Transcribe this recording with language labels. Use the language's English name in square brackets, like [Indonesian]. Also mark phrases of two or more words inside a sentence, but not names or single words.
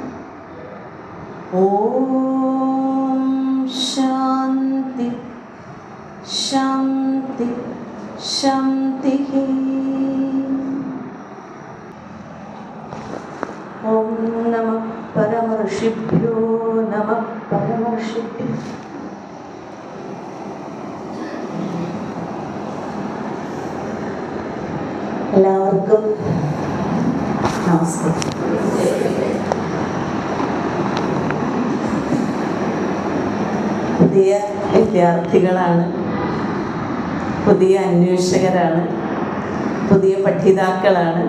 [Sanskrit] ओम शांति शांति शांति। ओम नमः परमर्षिभ्यो नमः परमर्षिभ्यो। [Malayalam] എല്ലാവർക്കും നമസ്കാരം. പുതിയ വിദ്യാർത്ഥികളാണ്, പുതിയ അന്വേഷകരാണ്, പുതിയ പഠിതാക്കളാണ്.